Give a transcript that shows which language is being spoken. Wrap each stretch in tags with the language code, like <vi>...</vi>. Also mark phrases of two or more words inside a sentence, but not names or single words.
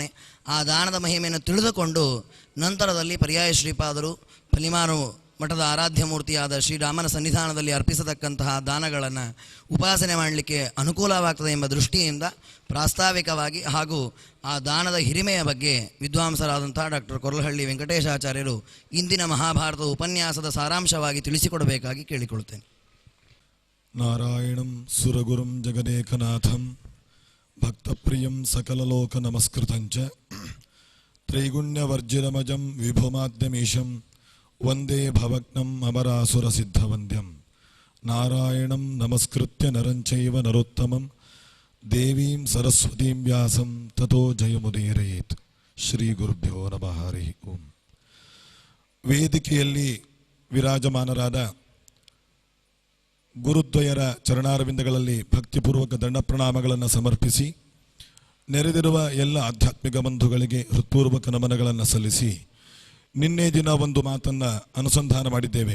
<kn>ಆ ದಾನದ ಮಹಿಮೆಯನ್ನು ತಿಳಿದುಕೊಂಡು ನಂತರದಲ್ಲಿ ಪರ್ಯಾಯ ಶ್ರೀಪಾದರು ಫಲಿಮಾರು ಮಠದ ಆರಾಧ್ಯ ಮೂರ್ತಿಯಾದ ಶ್ರೀರಾಮನ ಸನ್ನಿಧಾನದಲ್ಲಿ ಅರ್ಪಿಸತಕ್ಕಂತಹ ದಾನಗಳನ್ನು ಉಪಾಸನೆ ಮಾಡಲಿಕ್ಕೆ ಅನುಕೂಲವಾಗ್ತದೆ ಎಂಬ ದೃಷ್ಟಿಯಿಂದ ಪ್ರಾಸ್ತಾವಿಕವಾಗಿ ಹಾಗೂ ಆ ದಾನದ ಹಿರಿಮೆಯ ಬಗ್ಗೆ ವಿದ್ವಾಂಸರಾದಂತಹ ಡಾಕ್ಟರ್ ಕೊರ್ಲಹಳ್ಳಿ ವೆಂಕಟೇಶಾಚಾರ್ಯರು ಇಂದಿನ ಮಹಾಭಾರತ ಉಪನ್ಯಾಸದ ಸಾರಾಂಶವಾಗಿ ತಿಳಿಸಿಕೊಡಬೇಕಾಗಿ ಕೇಳಿಕೊಳ್ಳುತ್ತೇನೆ.</kn> <sa>ನಾರಾಯಣಂ ಸುರಗುರುಂ ಜಗದೇಕನಾಥಂ ಭಕ್ತಪ್ರಿಯಂ ಸಕಲಲೋಕ ನಮಸ್ಕೃತಂಚ ತ್ರೈಗುಣ್ಯವರ್ಜಿರಮಜಂ ವಿಭುಮಾದ್ಯಮೀಶಂ ವಂದೇ ಭವಗ್ನಂ ಅಮರಾಸುರಸಿದ್ಧವಂದ್ಯಂ ನಾರಾಯಣಂ ನಮಸ್ಕೃತ್ಯ ನರಂಚೈವ ನರೋತ್ತಮಂ ದೇವೀಂ ಸರಸ್ವತೀಂ ವ್ಯಾಸಂ ತಥೋ ಜಯಮುದೀರಯೇತ್. ಶ್ರೀ ಗುರುಭ್ಯೋ ನಮಃ. ಹರಿ ಓಂ.</sa> <kn>ವೇದಿಕೆಯಲ್ಲಿ ವಿರಾಜಮಾನರಾದ ಗುರುದ್ವಯರ ಚರಣಾರವಿಂದಗಳಲ್ಲಿ ಭಕ್ತಿಪೂರ್ವಕ ದಂಡಪ್ರಣಾಮಗಳನ್ನು ಸಮರ್ಪಿಸಿ, ನೆರೆದಿರುವ ಎಲ್ಲ ಆಧ್ಯಾತ್ಮಿಕ ಬಂಧುಗಳಿಗೆ ಹೃತ್ಪೂರ್ವಕ ನಮನಗಳನ್ನು ಸಲ್ಲಿಸಿ, ನಿನ್ನೆ ದಿನ ಒಂದು ಮಾತನ್ನು ಅನುಸಂಧಾನ ಮಾಡಿದ್ದೇವೆ.</kn>